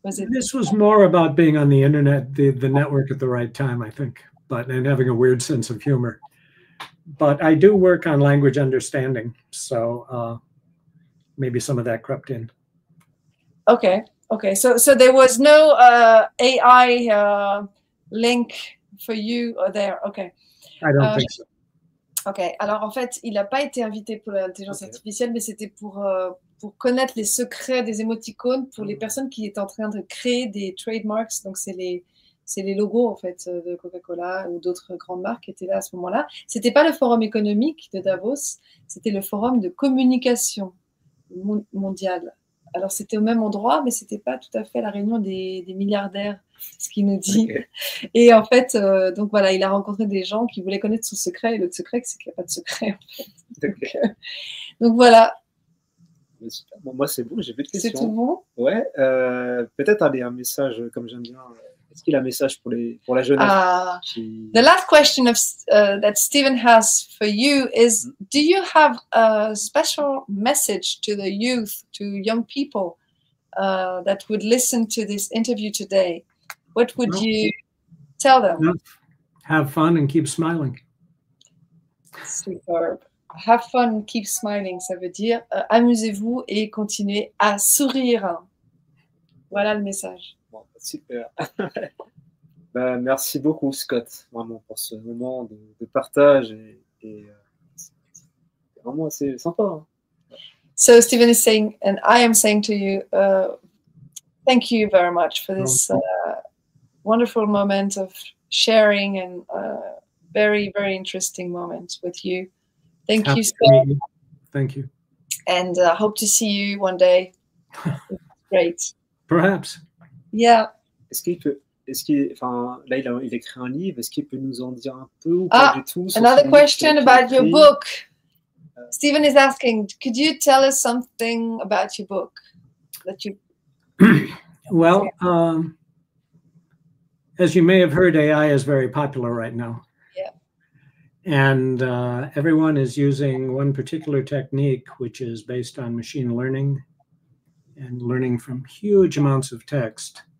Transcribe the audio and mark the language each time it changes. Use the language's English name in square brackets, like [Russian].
[English] This was more about being on the internet, the network at the right time, I think, and having a weird sense of humor. But I do work on language understanding, so maybe some of that crept in. Okay. So there was no AI link for you there. Okay. I don't think so. [French] Ok, alors en fait, il n'a pas été invité pour l'intelligence artificielle, mais c'était pour connaître les secrets des émoticônes pour les personnes qui étaient en train de créer des trademarks. Donc, c'est les logos en fait de Coca-Cola ou d'autres grandes marques qui étaient là à ce moment-là. C'était pas le forum économique de Davos, c'était le forum de communication mondiale. Alors, c'était au même endroit, mais c'était pas tout à fait la réunion des milliardaires, ce qu'il nous dit. Okay. Et en fait, donc voilà, il a rencontré des gens qui voulaient connaître son secret. Et l'autre secret, c'est qu'il n'y a pas de secret, en fait. Okay. Donc voilà. Bon, moi, c'est bon, j'ai plus de questions. C'est tout bon? Ouais. Peut-être un message, comme j'aime bien. Est-ce qu'il a un message pour la jeunesse [English] The last question that Stephen has for you is, do you have a special message to the youth, to young people that would listen to this interview today? What would you tell them? Have fun and keep smiling. [French] Superbe. [English] Have fun and keep smiling, [French] ça veut dire amusez-vous et continuez à sourire. Voilà le message. Bon, super. Merci beaucoup, Scott, vraiment, pour ce moment de partage. Et c'est vraiment assez sympa. Hein. [English] So Stephen is saying, and I am saying to you, thank you very much for this wonderful moment of sharing and very, very interesting moment with you. Thank you, Scott. Thank you. And I hope to see you one day. Great. Perhaps. Yeah. [French] Est-ce là, il a écrit un livre. Est-ce qu'il peut nous en dire un peu ou pas du tout? [English] Another question about your book. Stephen is asking, could you tell us something about your book that you? Well, as you may have heard, AI is very popular right now. Yeah. And everyone is using one particular technique, which is based on machine learning and learning from huge amounts of text.